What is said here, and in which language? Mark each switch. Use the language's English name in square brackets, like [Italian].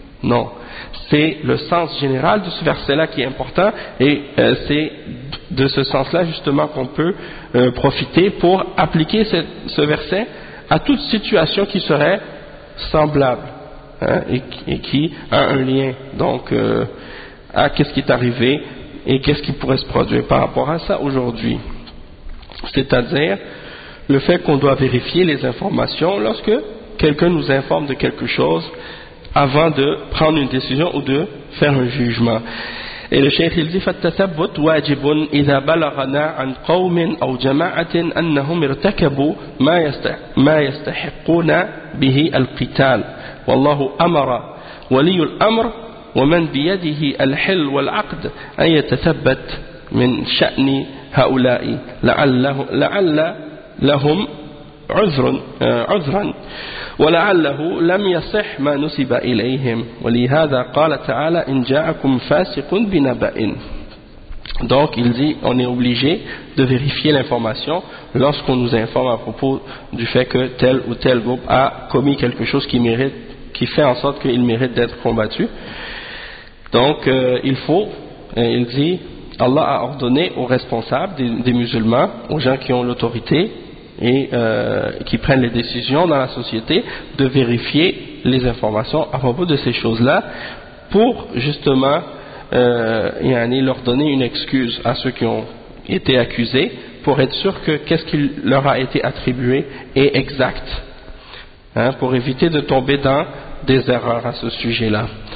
[French] Non, c'est le sens général de ce verset-là qui est important, et c'est de ce sens-là justement qu'on peut profiter pour appliquer ce verset à toute situation qui serait semblable, hein, et qui a un lien donc à qu'est-ce qui est arrivé et qu'est-ce qui pourrait se produire par rapport à ça aujourd'hui. C'est-à-dire le fait qu'on doit vérifier les informations lorsque quelqu'un nous informe de quelque chose avant de prendre une décision ou de faire un jugement. Et le cheikh il dit [Arabic] فالتثبت واجب اذا بلغنا عن قوم او جماعه انهم ارتكبوا ما يستحقون به القتال والله امر ولي الامر ومن بيده الحل والعقد ان يتثبت من شان هؤلاء لعل لهم عذرا ولعله لم يصح ما نسب إليهم ولهذا قال تعالى إن جاءكم فاسق بنبأ. [French] Donc il dit on est obligé de vérifier l'information lorsqu'on nous informe à propos du fait que tel ou tel groupe a commis quelque chose qui fait en sorte qu'il mérite d'être combattu. Donc il faut, il dit, Allah a ordonné aux responsables des musulmans, aux gens qui ont l'autorité et qui prennent les décisions dans la société, de vérifier les informations à propos de ces choses-là pour justement leur donner une excuse à ceux qui ont été accusés pour être sûr que qu'est-ce qui leur a été attribué est exact, hein, pour éviter de tomber dans des erreurs à ce sujet-là.